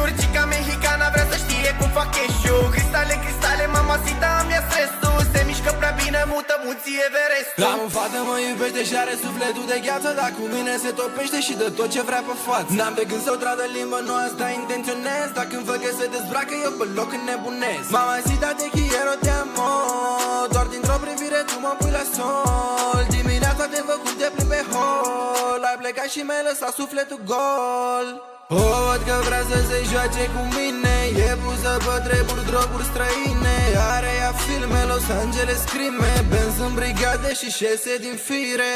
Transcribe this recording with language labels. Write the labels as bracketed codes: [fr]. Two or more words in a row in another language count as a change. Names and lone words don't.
[es] Chica mexicana [ro] vrea să știe cum fac cash-ul. Cristale, cristale, mamacita îmi ia stresul. Se mișcă prea bine, mută munții Everestul. Am o fată, mă iubește și are sufletul de gheață, dar cu mine se topește și dă tot ce vrea pe față. N-am de gând să o tradă limba, nu asta intenționez. Dacă îmi văd că se dezbracă, eu pe loc înnebunesc. [es] Mamacita, te quiero, te amo. [ro] Doar dintr-o privire tu mă pui la sol. Dimineața te văd cum te plimbi pe hol. Ai plecat și mi-ai lăsat sufletul gol. O văd că vrea să se joace cu mine. E pusă pe treburi, droguri străine. Are ea filme, Los Angeles crime, Benz în brigade și șese din fire.